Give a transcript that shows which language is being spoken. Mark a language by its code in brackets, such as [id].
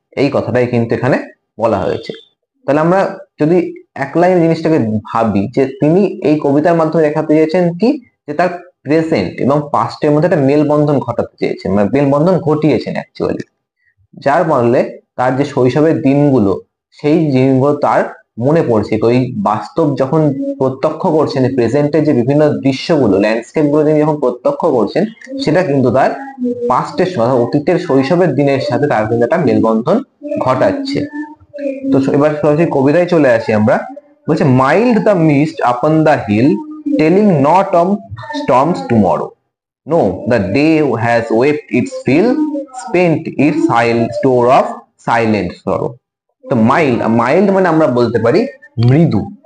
[bn] এই কথাটাই কিন্তু এখানে বলা হয়েছে। তাহলে আমরা যদি এক লাইন জিনিসটাকে ভাবি, যে তিনি এই কবিতার মাধ্যমে দেখাতে চেয়েছেন কি, যে তার প্রেজেন্ট এবং পাস্টের মধ্যে একটা মেলবন্ধন ঘটাতে চেয়েছেন, মানে মেলবন্ধন ঘটিয়েছেন অ্যাকচুয়ালি, যার ফলে তার যে শৈশবের দিনগুলো, সেই দিনগুলো তার মনে পড়ছে। ওই বাস্তব যখন প্রত্যক্ষ করছেন, প্রেজেন্টের যে বিভিন্ন দৃশ্যগুলো, ল্যান্ডস্কেপ গুলো তিনি যখন প্রত্যক্ষ করছেন, সেটা কিন্তু তার পাস্টের সময়, অতীতের শৈশবের দিনের সাথে তার কিন্তু একটা মেলবন্ধন ঘটাচ্ছে। তো এবার সরাসরি কবিতায় চলে আসি আমরা। [en] বলছে mild the mist upon the hill telling not of storms tomorrow, no, the day has wept its fill, spent its store of silent sorrow. [bn] তো মাইল্ড, মাইল্ড মানে আমরা বলতে পারি মৃদু।